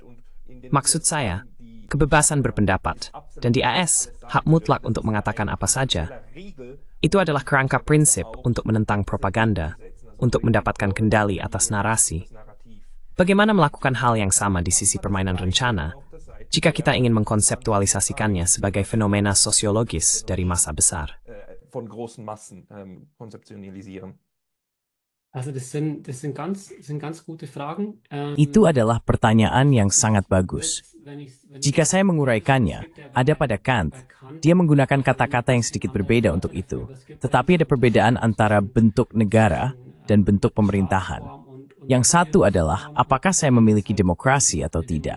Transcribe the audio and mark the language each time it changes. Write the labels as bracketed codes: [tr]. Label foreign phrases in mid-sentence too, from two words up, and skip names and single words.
[id] Maksud saya, kebebasan berpendapat, dan di AS, hak mutlak untuk mengatakan apa saja, itu adalah kerangka prinsip untuk menentang propaganda, untuk mendapatkan kendali atas narasi. Bagaimana melakukan hal yang sama di sisi permainan rencana, jika kita ingin mengkonseptualisasikannya sebagai fenomena sosiologis dari masa besar? [de] Von großen Massen konzeptionalisieren. Also das sind ganz gute Fragen. [id] Itu adalah pertanyaan yang sangat bagus. Jika saya menguraikannya, ada pada Kant, dia menggunakan kata-kata yang sedikit berbeda untuk itu. Tetapi ada perbedaan antara bentuk negara dan bentuk pemerintahan. Yang satu adalah, apakah saya memiliki demokrasi atau tidak?